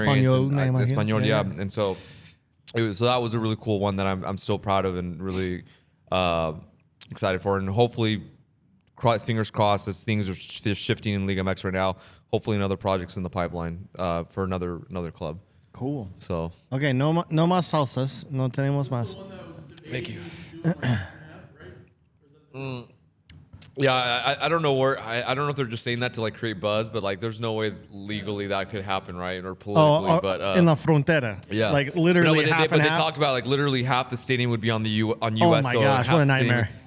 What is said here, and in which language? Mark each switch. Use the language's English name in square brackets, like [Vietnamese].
[English] Español, yeah. And so that was a really cool one that I'm still proud of and really excited for. And hopefully, fingers crossed, as things are shifting in Liga MX right now, hopefully another project's in the pipeline for another club. Cool. So [Spanish] okay, no más salsas, no tenemos más. [English] Thank you. Yeah, I don't know where I don't know if they're just saying that to like create buzz, but like there's no way legally that could happen, right? Or politically, but in [Spanish] la frontera, [English] yeah, like literally but they they talked about like literally half the stadium would be on US. Oh my gosh, what a nightmare!